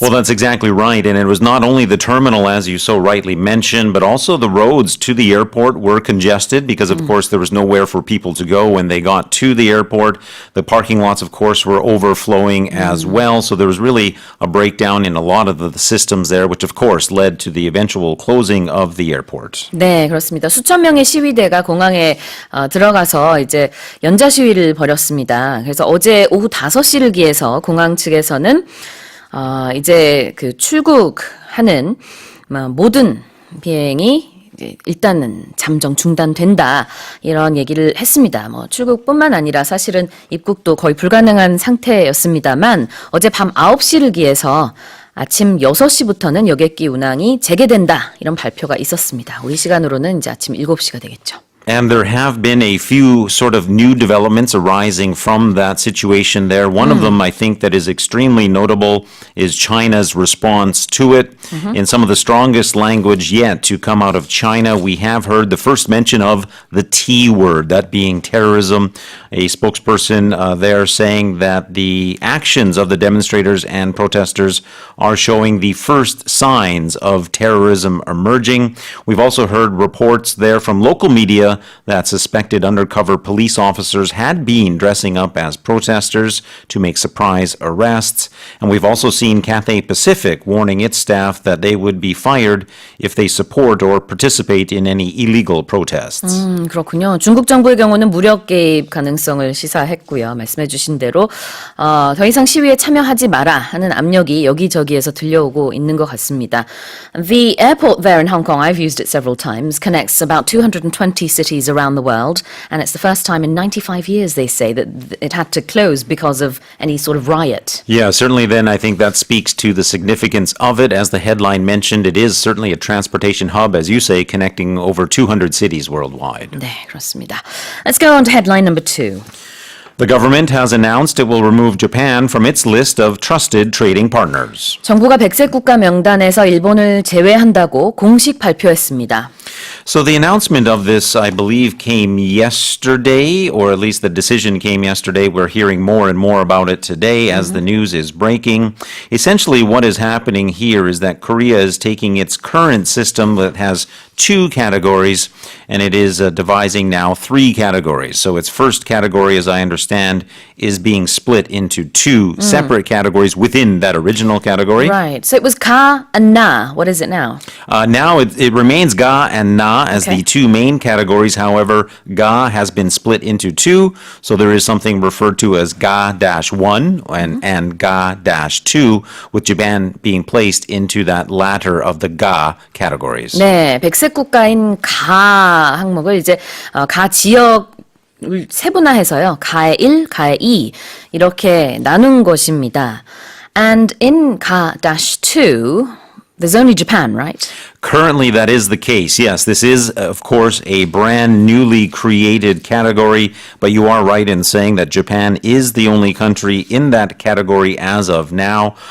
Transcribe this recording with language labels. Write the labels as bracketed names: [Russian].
[English] Well, that's exactly right. And it was not only the terminal, as you so rightly mentioned, but also the roads to the airport were congested because, of course, there was nowhere for people to go when they got to the airport. The parking lots, of course, were overflowing as well. So there was really a breakdown in a lot of the systems there, which, of course, led to the eventual closing of the airport. [Korean] 네, 그렇습니다. 수천 명의 시위대가 공항에 들어가서 이제 연좌 시위를 벌였습니다. 그래서 어제 오후 5시를 기해서 공항 측에서는 이제 그 출국하는 모든 비행이 일단은 잠정 중단된다 이런 얘기를 했습니다. 출국뿐만 아니라 사실은 입국도 거의 불가능한 상태였습니다만 어제 밤 9시를 기해서 아침 6시부터는 여객기 운항이 재개된다 이런 발표가 있었습니다. 우리 시간으로는 이제 아침 7시가 되겠죠. [English] And there have been a few sort of new developments arising from that situation there. One of them, I think, that is extremely notable is China's response to it. In some of the strongest language yet to come out of China, we have heard the first mention of the T word, that being terrorism. A spokesperson there saying that the actions of the demonstrators and protesters are showing the first signs of terrorism emerging. We've also heard reports there from local media that suspected undercover police officers had been dressing up as protesters to make surprise arrests. And we've also seen Cathay Pacific warning its staff telegraphed that they would be fired if they support or participate in any illegal protests. [Korean] 그렇군요. 중국 정부의 경우는 무력 개입 가능성을 시사했고요. 말씀해 주신 대로 더 이상 시위에 참여하지 마라 하는 압력이 여기저기에서 들려오고 있는 것 같습니다. [English] The airport there in Hong Kong, I've used it several times, connects about 220 cities around the world, and it's the first time in 95 years, they say, that it had to close because of any sort of riot. Yeah, certainly then I think that speaks to the significance of it. As the headline mentioned, it is certainly a transportation hub, as you say, connecting over 200 cities worldwide. [Korean] 네, 그렇습니다. [English] Let's go on to headline number 2. The government has announced it will remove Japan from its list of trusted trading partners. [Korean] 정부가 백색 국가 명단에서 일본을 제외한다고 공식 발표했습니다. [English] So the announcement of this, I believe, came yesterday, or at least the decision came yesterday. We're hearing more and more about it today as the news is breaking. Essentially, what is happening here is that Korea is taking its current system that has 2 categories, and it is devising now 3 categories. So its first category, as I understand, is being split into 2 separate categories within that original category. Right. So it was ka and na. What is it now? Now it remains ga and na as Okay. the 2 main categories. However, ga has been split into 2, so there is something referred to as ga-1 and ga-2, with Japan being placed into that latter of the ga categories. [Korean] 네, 백색 국가인 가 항목을 이제 가 지역을 세분화해서요. 가의 1, 가의 2 이렇게 나눈 것입니다. [English] And in ga-2, there's only Japan, right? Currently, that is the case. Yes, this is, of course, a brand newly created category, but you are right in saying that Japan is the only country in that category as of now.